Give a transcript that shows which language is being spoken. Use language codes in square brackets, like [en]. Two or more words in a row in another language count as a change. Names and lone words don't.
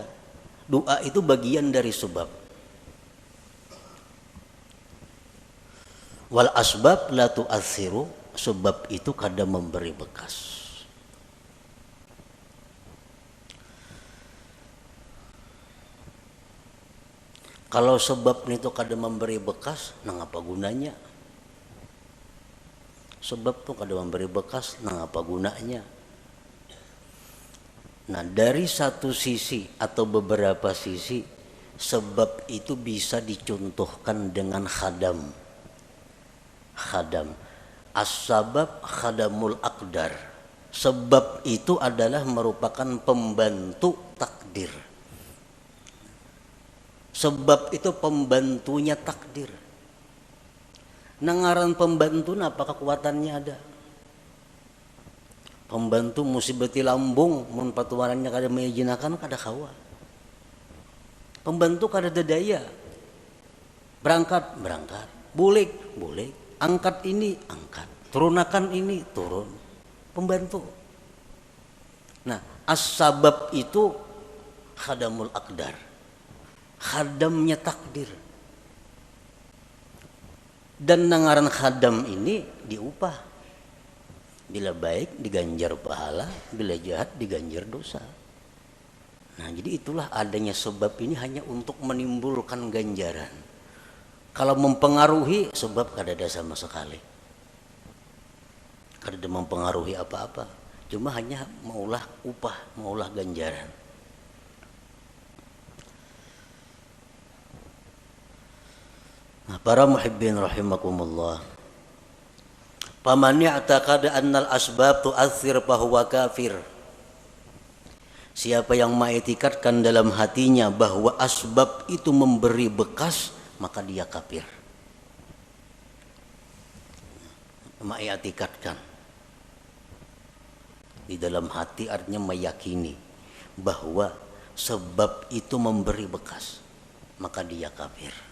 [id] Doa itu bagian dari sebab. [ar] والأسباب لا تؤثر, [id] sebab itu kada memberi bekas. [bjn] Kalau sebab itu kada memberi bekas, nang apa gunanya? Sebab tuh kada memberi bekas, nang apa gunanya? [id] Nah, dari satu sisi atau beberapa sisi, sebab itu bisa dicontohkan dengan khadam. Khadam. [ar] السبب خادم الأقدار. [id] Sebab itu adalah merupakan pembantu takdir. Sebab itu pembantunya takdir. [bjn] Nangaran pembantu apa kekuatannya ada? Pembantu musibati lambung, mun patuarannya kada mengijinakan kada kawa. Pembantu kada daya. Berangkat, bulik, angkat ini, angkat, turunakan ini, turun. Pembantu. [id] Nah, as-sabab itu [ar] خادم الأقدار. [id] Khadamnya takdir. [bjn] Dan nangaran khadam ini diupah. [id] Bila baik diganjar pahala, bila jahat diganjar dosa. Nah, jadi itulah adanya sebab ini hanya untuk menimbulkan ganjaran. [bjn] Kalau mempengaruhi sebab kada ada sama sekali. Kada ada mempengaruhi apa-apa. Cuma hanya maulah upah, maulah ganjaran. [id] Nah, para muhibbin rahimakumullah. [ar] فمن اعتقد أن الأسباب تؤثر فهو كافر. [id] Siapa yang mengiktikadkan dalam hatinya bahwa asbab itu memberi bekas, maka dia kafir. Mengiktikadkan di dalam hati artinya meyakini bahwa sebab itu memberi bekas, maka dia kafir.